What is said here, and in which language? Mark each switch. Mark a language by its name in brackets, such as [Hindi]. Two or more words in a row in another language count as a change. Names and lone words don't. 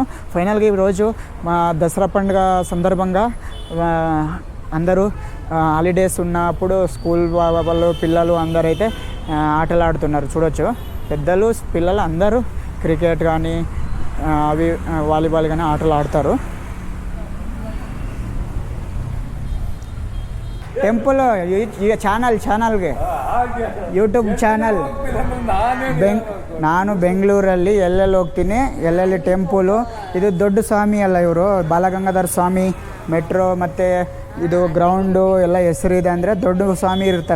[Telugu] ఫైనల్గా ఈరోజు మా దసరా పండుగ సందర్భంగా అందరూ హాలిడేస్ ఉన్నప్పుడు స్కూల్ వాళ్ళు పిల్లలు అందరైతే ఆటలు ఆడుతున్నారు చూడొచ్చు. పెద్దలు పిల్లలు అందరూ క్రికెట్ కానీ వాలీబాల్ కానీ ఆటలు ఆడతారు. [Kannada] టెంపుల్ ಚಾನಲ್ಗೆ [English] YouTube channel [Kannada] ನಾನು ಬೆಂಗಳೂರಲ್ಲಿ ಎಲ್ಲೆಲ್ಲಿ ಹೋಗ್ತೀನಿ, ಎಲ್ಲೆಲ್ಲಿ ಟೆಂಪಲು. ಇದು ದೊಡ್ಡ ಸ್ವಾಮಿ ಅಲ್ಲ, ಇವರು ಬಾಲಗಂಗಾಧರ ಸ್ವಾಮಿ ಮೆಟ್ರೋ ಮತ್ತು ಇದು ಗ್ರೌಂಡು ಎಲ್ಲ ಹೆಸರಿದೆ ಅಂದರೆ ದೊಡ್ಡ ಸ್ವಾಮಿ ಇರ್ತಾರೆ.